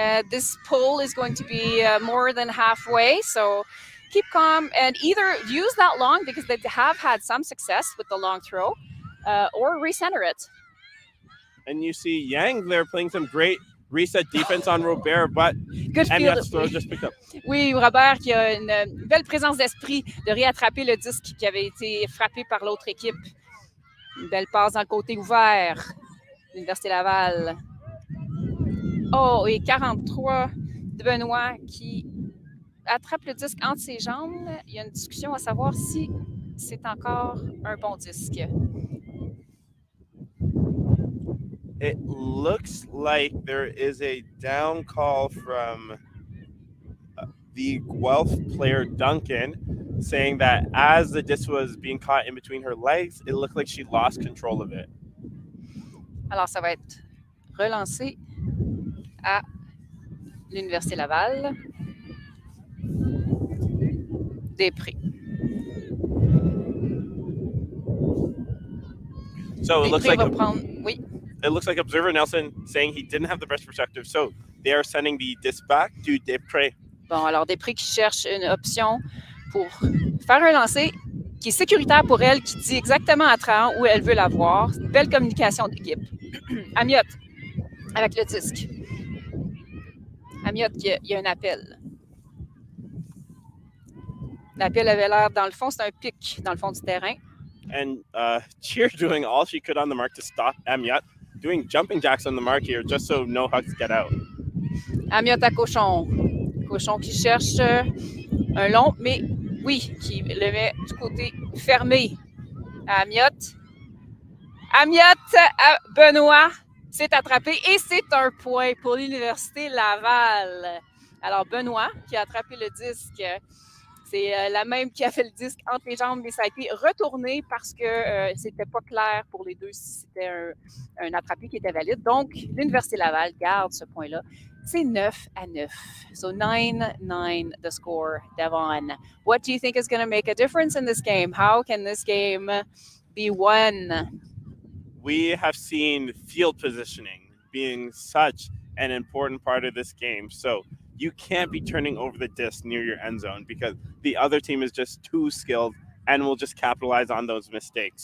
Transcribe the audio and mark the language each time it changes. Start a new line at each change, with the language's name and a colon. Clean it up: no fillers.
English: This pull is going to be more than halfway, so keep calm and either use that long, because they have had some success with the long throw, or recenter it. And you see Yang there playing some great reset defense on Robert, but Amiot's throw just picked up.
French: Oui, Robert qui a une belle présence d'esprit de réattraper le disque qui avait été frappé par l'autre équipe. Une belle passe dans le côté ouvert. L'Université Laval. Oh, et 43 de Benoît qui attrape le disque entre ses jambes. Il y a une discussion à savoir si c'est encore un bon disque.
English: It looks like there is a down call from the Guelph player Duncan, saying that as the disc was being caught in between her legs, it looked like she lost control of it.
French: Alors, ça va être relancé à l'Université Laval. Després.
English: So it looks like
French: oui.
English: It looks like observer Nelson saying he didn't have the best perspective, so they are sending the disc back to Després.
French: Bon, alors Després qui cherche une option pour faire un lancer qui est sécuritaire pour elle, qui dit exactement à Trahan où elle veut l'avoir. C'est une belle communication d'équipe. Amiot avec le disque. Amiot, il y a un appel. L'appel avait l'air, dans le fond, c'est un pic dans le fond du terrain.
English: And Cheer doing all she could on the mark to stop Amiot, doing jumping jacks on the mark here just so no hugs get out.
French: Amiot à Cochon. Cochon qui cherche un long, mais oui, qui le met du côté fermé. Amiot. Amiot à Benoît s'est attrapé et c'est un point pour l'Université Laval. Alors, Benoît qui a attrapé le disque. C'est la même qui a fait le disque entre les jambes, mais ça a été retourné parce que c'était pas clair pour les deux si c'était un attrapé qui était valide. Donc, l'Université Laval garde ce point-là. C'est 9-9.
English: So 9-9 the score, Devon. What do you think is going to make a difference in this game? How can this game be won? We have seen field positioning being such an important part of this game. So you can't be turning over the disc near your end zone because the other team is just too skilled and will just capitalize on those mistakes.